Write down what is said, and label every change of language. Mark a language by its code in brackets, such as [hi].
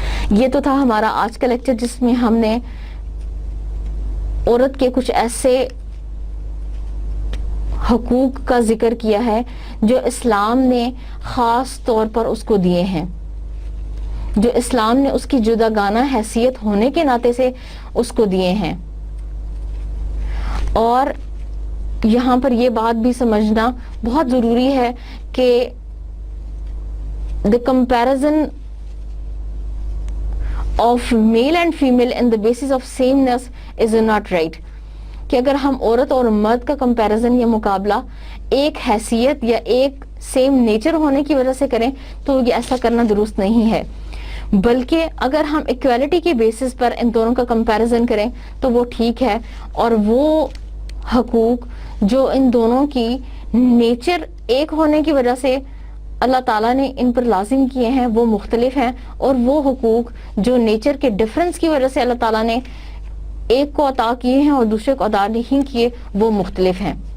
[ur] یہ تو تھا ہمارا آج کا لیکچر جس میں ہم نے عورت کے کچھ ایسے حقوق کا ذکر کیا ہے جو اسلام نے خاص طور پر اس کو دیے ہیں, جو اسلام نے اس کی جداگانہ حیثیت ہونے کے ناطے سے اس کو دیے ہیں. اور یہاں پر یہ بات بھی سمجھنا بہت ضروری ہے کہ [en] the comparison of male and female in the basis of sameness is not right. [ur] کہ اگر ہم عورت اور مرد کا کمپیریزن یا مقابلہ ایک حیثیت یا ایک سیم نیچر ہونے کی وجہ سے کریں تو یہ ایسا کرنا درست نہیں ہے, بلکہ اگر ہم ایکویلٹی کے بیسس پر ان دونوں کا کمپیریزن کریں تو وہ ٹھیک ہے, اور وہ حقوق جو ان دونوں کی نیچر ایک ہونے کی وجہ سے اللہ تعالیٰ نے ان پر لازم کیے ہیں وہ مختلف ہیں, اور وہ حقوق جو نیچر کے ڈفرنس کی وجہ سے اللہ تعالیٰ نے ایک کو عطا کیے ہیں اور دوسرے کو عطا نہیں کیے وہ مختلف ہیں.